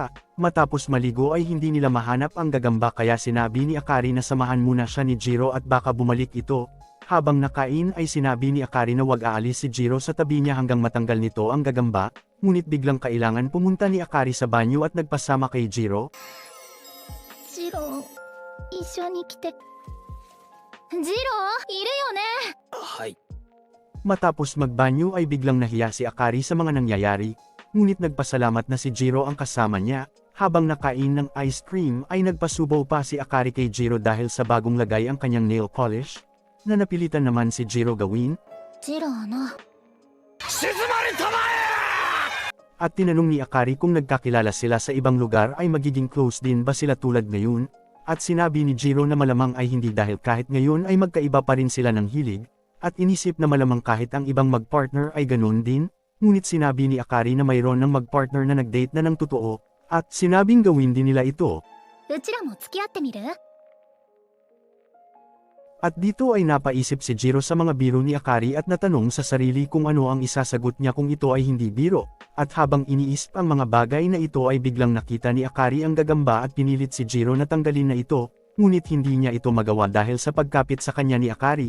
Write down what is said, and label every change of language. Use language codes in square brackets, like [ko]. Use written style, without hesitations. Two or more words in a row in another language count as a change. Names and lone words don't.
[tl] Matapos maligo ay hindi nila mahanap ang gagamba kaya sinabi ni Akari na samahan muna siya ni Jiro at baka bumalik ito. Habang nakain ay sinabi ni Akari na wag aalis si Jiro sa tabi niya hanggang matanggal nito ang gagamba, ngunit biglang kailangan pumunta ni Akari sa banyo at nagpasama kay Jiro. [ja] ジロー、一緒に来て。ジロー、いるよね。はい。 [tl] Matapos magbanyo ay biglang nahiya si Akari sa mga nangyayari, ngunit nagpasalamat na si Jiro ang kasama niya. Habang nakain ng ice cream ay nagpasubaw pa si Akari kay Jiro dahil sa bagong lagay ang kanyang nail polish, na napilitan naman si Jiro gawin. [ja] ジローの。 [tl] At tinanong ni Akari kung nagkakilala sila sa ibang lugar ay magiging close din ba sila tulad ngayon, at sinabi ni Jiro na malamang ay hindi dahil kahit ngayon ay magkaiba pa rin sila ng hilig, at inisip na malamang kahit ang ibang magpartner ay ganun din, ngunit sinabi ni Akari na mayroon ng magpartner na nagdate na ng totoo, at sinabing gawin din nila ito. [ja] うちらも付き合ってみる？ [tl] At dito ay napaisip si Jiro sa mga biro ni Akari at natanong sa sarili kung ano ang isasagot niya kung ito ay hindi biro. At habang iniisip ang mga bagay na ito ay biglang nakita ni Akari ang gagamba at pinilit si Jiro na tanggalin na ito, ngunit hindi niya ito magawa dahil sa pagkapit sa kanya ni Akari.